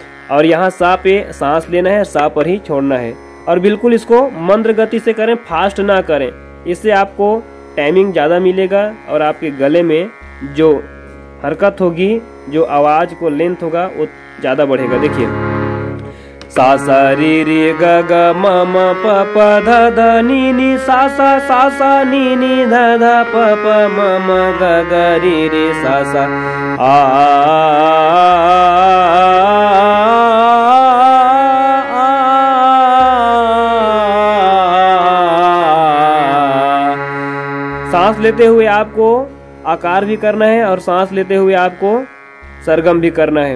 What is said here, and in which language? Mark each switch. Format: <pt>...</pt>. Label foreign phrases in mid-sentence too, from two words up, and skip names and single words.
<hi>और यहाँ सा पे सांस लेना है, सा पर ही छोड़ना है। और बिल्कुल इसको मंद्र गति से करें, फास्ट ना करें। इससे आपको टाइमिंग ज़्यादा मिलेगा और आपके गले में जो हरकत होगी, जो आवाज़ को लेंथ होगा वो ज़्यादा बढ़ेगा। देखिए, सा सा रे रे ग ग म म प प ध ध नी नी सा सा नी नी ध ध प प म म ग ग रे रे सा सा सांस लेते हुए आपको आकार भी करना है और सांस लेते हुए आपको सरगम भी करना है।</hi>